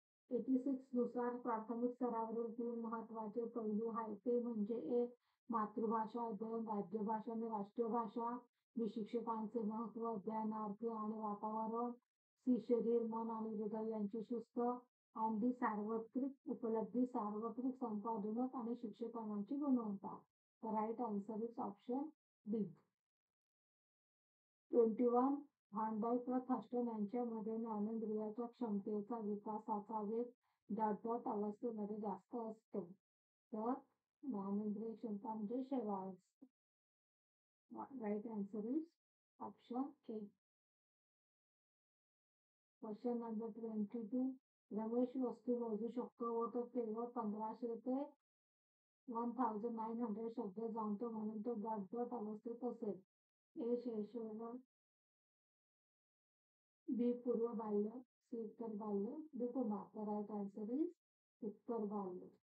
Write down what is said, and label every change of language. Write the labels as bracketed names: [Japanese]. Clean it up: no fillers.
[Marathi] 86 नुसार प्राथमिक स्तरावरील 3 महत्त्वाचे पैलू आहेत ते म्हणजे एक मातृभाषा अध्ययन, राज्यभाषा आणि राष्ट्रीय भाषा, शिक्षकांचे महत्त्व, अध्ययनार्थी आणि वातावरण, शरीर, मन आणि हृदय यांची शिस्त आणि सार्वत्रिक उपलब्धी, सार्वत्रिक संपादनक आणि शिक्षकांची गुणवत्ता. [English] The right answer is option B. [Marathi] 21 van डायक व थर्स्टन यांच्यामध्ये ज्ञानेंद्रियाच्या क्षमतेचा विकासाचा वेग डॉट अवस्थेमध्ये जास्त असतो. तर ज्ञानेंद्रिय क्षमता म्हणजे शेवाळ असते. [English] Right answer is option A. Question number 22. [Marathi] Ramesh वस्तू मोजू शकतो व तो केवळ 1500 ते 1900 शब्द जाणतो म्हणून तो डॉट अवस्थेत असेल. ए शैशव, बी पूर्व बाल्य, सी उत्तर बाल्य, D Kumar. [English] The right answer is उत्तर बाल्य.